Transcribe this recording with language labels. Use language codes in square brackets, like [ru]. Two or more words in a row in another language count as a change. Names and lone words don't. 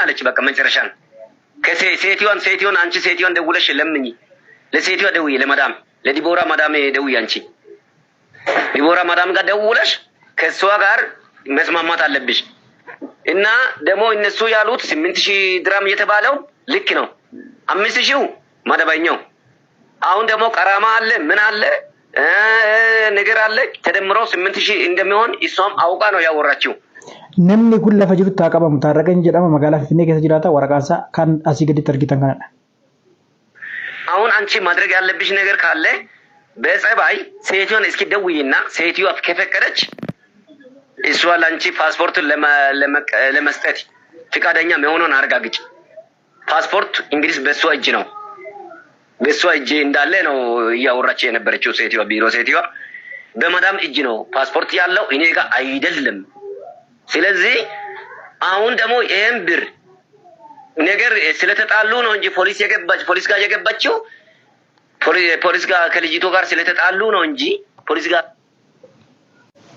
[am] አለች በቃ መጨረሻን ከሴትዮዋን አንቺ ሴትዮዋን ደውለሽ ለምኝ ለሴትዮዋ ደውዬ ለማዳም ለዲቦራ ማዳም ደውዬ አንቺ ዲቦራ ማዳም ጋር ደውለሽ ከሷ ጋር መስማማት አለብሽ እና ደግሞ እነሱ ያሉት 8000 ድራም እየተባለው ልክ ነው 5000 መደበኛው አሁን ደግሞ ቀራማ አለ ምን አለ ነገር አለ ተደምሮ 8000 እንደሚሆን እሷም አውቃ ነው ያወራችው [om] namni kun lafa jiru taaqabamu Taarraqeen jedhama magaalaa Finfinnee keessa jiraata waraqaansa kan asii gaditti argitan kanadha. [am] አሁን አንቺ ማድረግ ያለብሽ ነገር ካለ በጸባይ ሴትዮን እስኪ ደውይና ሴትዮዋ ከፈቀደች እሷ ለአንቺ ፓስፖርቱን ለመስጠት ፍቃደኛ መሆኑን አረጋግጭ። ፓስፖርት እንግዲህ በሷ እጅ ነው በሷ እጅ እንዳለ ነው እያወራች የነበረችው ሴትዮዋ ቢሮ ሴትዮዋ በመዳም እጅ ነው ፓስፖርት ያለው እኔ ጋር አይደለም። ስለዚህ አሁን ደግሞ ይሄን ብር ነገር ስለተጣሉ ነው እንጂ ፖሊስ ጋር የገባችው ፖሊስ ጋር ከልጅቱ ጋር ስለተጣሉ ነው እንጂ ፖሊስ ጋር